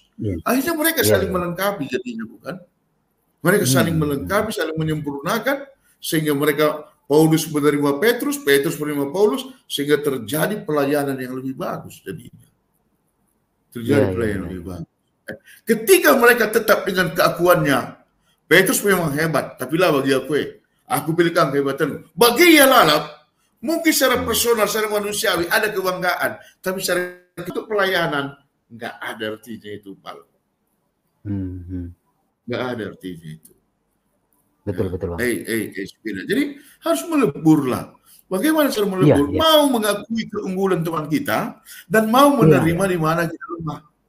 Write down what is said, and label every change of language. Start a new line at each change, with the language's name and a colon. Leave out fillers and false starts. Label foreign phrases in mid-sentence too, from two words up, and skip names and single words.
Indonesian: Akhirnya mereka saling melengkapi jadinya, bukan? Mereka saling melengkapi, saling menyempurnakan, sehingga mereka Paulus menerima Petrus, Petrus menerima Paulus, sehingga terjadi pelayanan yang lebih bagus jadinya. Terjadi pelayanan yang lebih bagus. Ketika mereka tetap dengan keakuannya, Petrus memang hebat, tapi
Batak Karo: lah bagi aku pilihkan
Indonesian: kehebatan.
Batak Karo: Bagi ia lalap,
Indonesian: mungkin secara personal, secara manusiawi ada kebanggaan, tapi secara itu pelayanan nggak ada artinya itu, Pak. Nggak ada artinya itu. Betul, Bang. Jadi harus meleburlah. Bagaimana cara melebur? Mau mengakui keunggulan teman kita dan mau menerima di mana kita lemah.